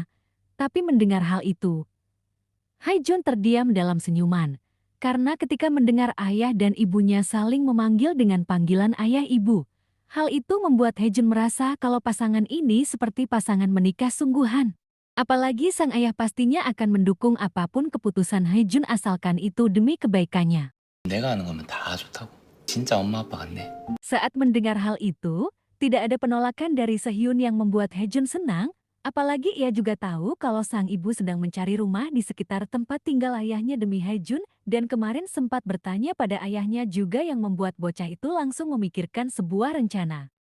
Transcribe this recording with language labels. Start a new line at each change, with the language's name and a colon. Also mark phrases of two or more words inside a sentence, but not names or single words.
Indonesian: Tapi mendengar hal itu, Hee-jun terdiam dalam senyuman, karena ketika mendengar ayah dan ibunya saling memanggil dengan panggilan ayah ibu, hal itu membuat Hee-jun merasa kalau pasangan ini seperti pasangan menikah sungguhan. Apalagi sang ayah pastinya akan mendukung apapun keputusan Hee-jun asalkan itu demi kebaikannya.
Korean: 내가 하는 거면 다 좋다고. 진짜 엄마 아빠 같네.
Indonesian: Saat mendengar hal itu, tidak ada penolakan dari Sehyun yang membuat Hee-jun senang. Apalagi ia juga tahu kalau sang ibu sedang mencari rumah di sekitar tempat tinggal ayahnya demi Hee-jun, dan kemarin sempat bertanya pada ayahnya juga yang membuat bocah itu langsung memikirkan sebuah rencana.